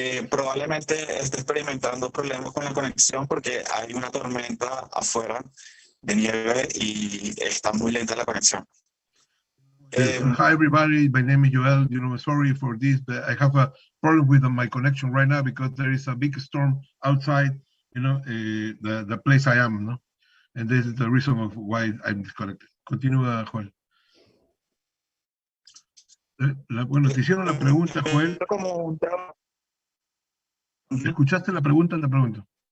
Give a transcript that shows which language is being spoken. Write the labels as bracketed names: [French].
[Spanish] Probablemente esté experimentando problemas con la conexión porque hay una tormenta afuera de nieve y está muy lenta la conexión. [English] Hi everybody, my name is Joel. Sorry for this, but I have a problem with my connection right now because there is a big storm outside, the place I am, no? And this is the reason of why I'm disconnected. [Spanish] Continúa, Joel. Bueno, te hicieron la pregunta, Joel. ¿Escuchaste la pregunta? La pregunta.